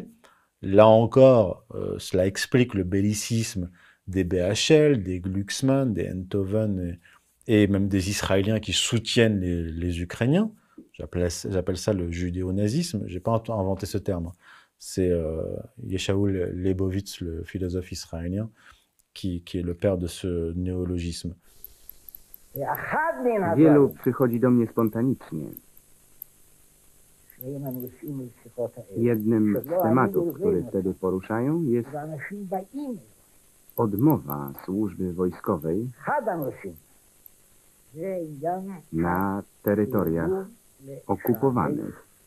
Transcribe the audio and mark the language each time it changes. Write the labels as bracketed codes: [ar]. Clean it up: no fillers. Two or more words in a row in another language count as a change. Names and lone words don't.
[fr] Là encore, cela explique le bellicisme des BHL, des Glucksmann, des Enthoven et même des Israéliens qui soutiennent les Ukrainiens. J'appelle ça le judéo-nazisme. Je n'ai pas inventé ce terme. C'est Yeshaoul Leibovitz, le philosophe israélien, qui est le père de ce néologisme. [pl] Wielu przychodzi do mnie spontanicznie. Jednym z tematów, który wtedy poruszają, jest odmowa służby wojskowej na terytoriach okupowanych.